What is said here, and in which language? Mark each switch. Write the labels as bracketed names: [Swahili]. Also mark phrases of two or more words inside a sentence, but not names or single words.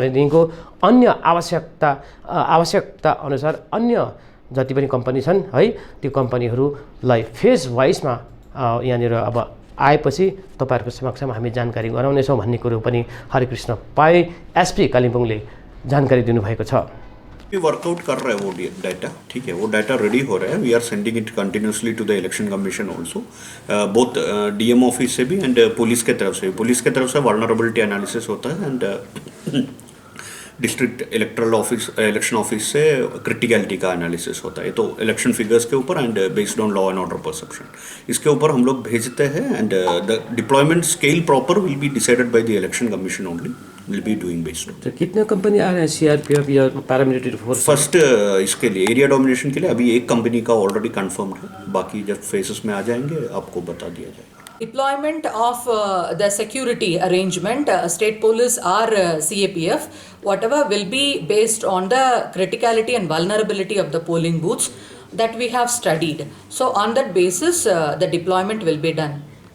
[Nepali] भनेदेखिको अन्य आवश्यकता अनुसार अन्य जति पनि कम्पनी छन् है, त्यो कम्पनीहरूलाई फेज वाइजमा यहाँनिर अब आएपछि तपाईँहरूको समक्षमा हामी जानकारी गराउनेछौँ भन्ने कुरो पनि हरिकृष्ण पाई एसपी कालिम्पोङले जानकारी दिनुभएको छ। [Hindi] वर्कआउट कर रहा है वो डाटा, ठीक है, वो डाटा रेडी हो रहा है। [English] We are sending it continuously to the Election Commission also, both DM office [Hindi] से भी [English] एंड [Hindi] पुलिस के तरफ से। पुलिस के तरफ से [English] vulnerability analysis [Hindi] होता है एंड [English] district electoral office election office [Hindi] से क्रिटिकलिटी का एनालिसिस होता है। [English] तो election figures [Hindi] के ऊपर [English] and based on law and order perception [Hindi] इसके ऊपर हम लोग भेजते हैं [English] and the deployment scale proper will be decided by the Election Commission only, will be doing based. [Hindi] तो कितने कंपनी आ रहे हैं सीआरपीएफ या पैरामिलिट्री फोर्स? फर्स्ट इसके लिए [English] area domination [Hindi] के लिए अभी एक कंपनी का [English] already confirmed [Hindi] है, बाकी जब फेसेस में आ जाएंगे आपको बता दिया जाएगा। [English] Deployment of the security arrangement, state police or CAPF, whatever will be based on the criticality and vulnerability of the polling booths that we have studied. So on that basis, the deployment will be done.